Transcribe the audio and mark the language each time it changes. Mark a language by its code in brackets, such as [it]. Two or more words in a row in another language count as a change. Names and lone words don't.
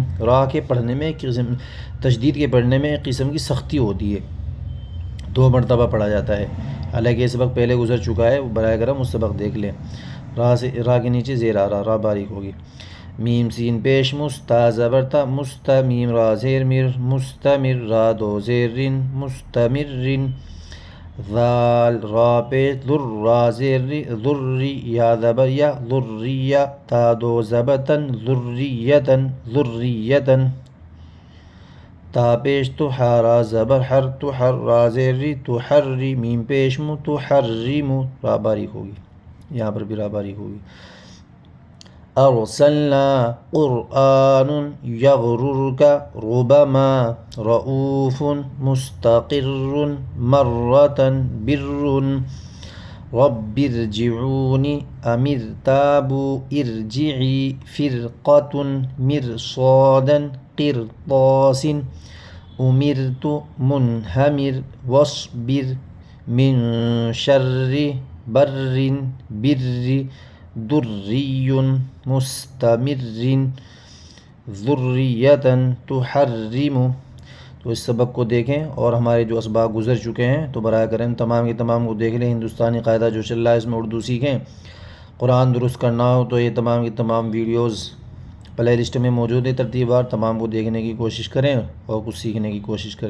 [ur] را کے پڑھنے میں تشدید کے پڑھنے میں ایک قسم کی سختی ہوتی ہے، 2 مرتبہ پڑھا جاتا ہے. حالانکہ یہ سبق پہلے گزر چکا ہے، براہ کرم اس سبق دیکھ لیں. را کے نیچے زیر آ رہا، را باریک ہوگی. میم سین پیش مستا زبر تا، مستمیم، را زیر مر، مستمر، را دو زیر رن، مستمرن. ذال را پیش ذر، را زیر ری، ذری. یا زبر یا، ذریہ. تا دو زبتن، ذریتن، ذریتن. تا پیش تو، را زبر حر، تو حر، را زیر ری، تو حری. میم پیش مو، تو حریمو، را باریک ہوگی. یہاں پر بھی را باریک ہوگی. [ar] ارسلنا قرآن یغررک ربما رؤوف مستقر مرة بر رب ارجعون امر تابوا ارجعی فرقة مرصادا قرطاس امرت منہمر واصبر من شر بر بر ذری مستمر ذریة تحرم. [ur] تو اس سبق کو دیکھیں اور ہمارے جو اسباق گزر چکے ہیں تو براہ کرم تمام کے تمام کو دیکھ لیں. ہندوستانی قاعدہ جو چل رہا ہے اس میں اردو سیکھیں. قرآن درست کرنا ہو تو یہ تمام کی تمام ویڈیوز [en] play list [ur] میں موجود ہے ترتیب وار. تمام کو دیکھنے کی کوشش کریں اور کچھ سیکھنے کی کوشش کریں.